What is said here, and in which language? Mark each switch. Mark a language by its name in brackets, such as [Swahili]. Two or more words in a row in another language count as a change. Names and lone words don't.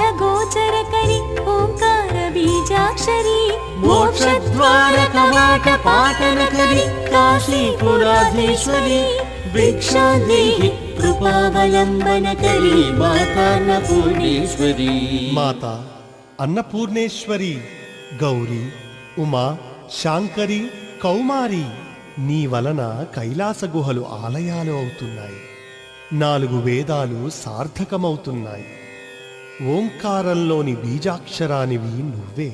[Sanskrit] गोचरकरी ओंकार बीजाक्षरी मोक्षद्वार कवाट पाटनकरी काशीपुराधीश्वरी भिक्षां देहि कृपावलम्बनकरी माता अन्नपूर्णेश्वरी. [Telugu] మాతా అన్నపూర్ణేశ్వరి, గౌరీ, ఉమా, శాంకరి, కౌమారి, నీ వలన కైలాస గుహలు ఆలయాలు అవుతున్నాయి. 4 వేదాలు సార్థకమవుతున్నాయి. ఓంకారంలోని బీజాక్షరానివి నువ్వే.